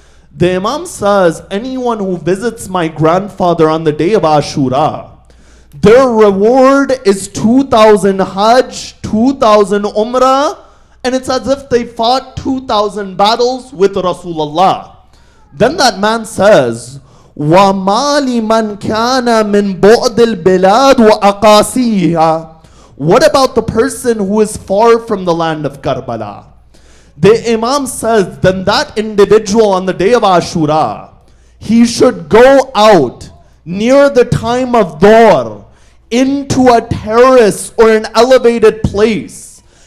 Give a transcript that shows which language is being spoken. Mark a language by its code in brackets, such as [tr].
[en] The Imam says, anyone who visits my grandfather on the day of Ashura, their reward is 2,000 Hajj, 2,000 Umrah, and it's as if they fought 2,000 battles with Rasulullah. Then that man says, [ar] وَمَا لِمَنْ كَانَ مِنْ بُعْدِ الْبِلَادِ وَأَقَاسِيهَا. [en] What about the person who is far from the land of Karbala? The Imam says, then that individual on the day of Ashura, he should go out near the time of Dhuhr into a terrace or an elevated place.